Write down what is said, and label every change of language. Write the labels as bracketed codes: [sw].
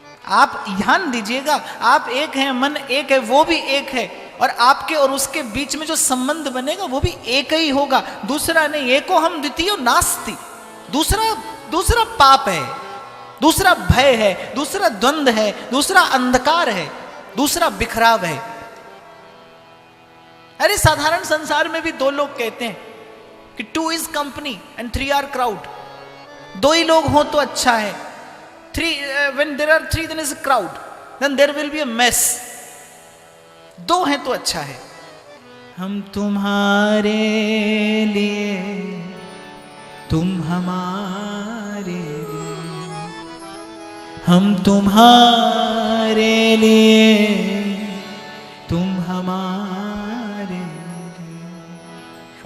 [hi] आप ध्यान दीजिएगा, आप एक हैं, मन एक है, वो भी एक है, और आपके और उसके बीच में जो संबंध बनेगा वो भी एक ही होगा, दूसरा नहीं। [sa] एको हम द्वितीयो नास्ति, [hi] दूसरा पाप है, दूसरा भय है, दूसरा द्वंद्व है, दूसरा अंधकार है, दूसरा बिखराव है। अरे साधारण संसार में भी दो लोग कहते हैं कि [en] 2 is company and 3 are crowd, [hi] दो ही लोग हो तो अच्छा है, [en] when there are 3 then is a crowd, then there will be a mess। [hi] दो हैं तो अच्छा है। हम तुम्हारे लिए, तुम हमारे लिए, हम तुम्हारे लिए, तुम हमारे लिए।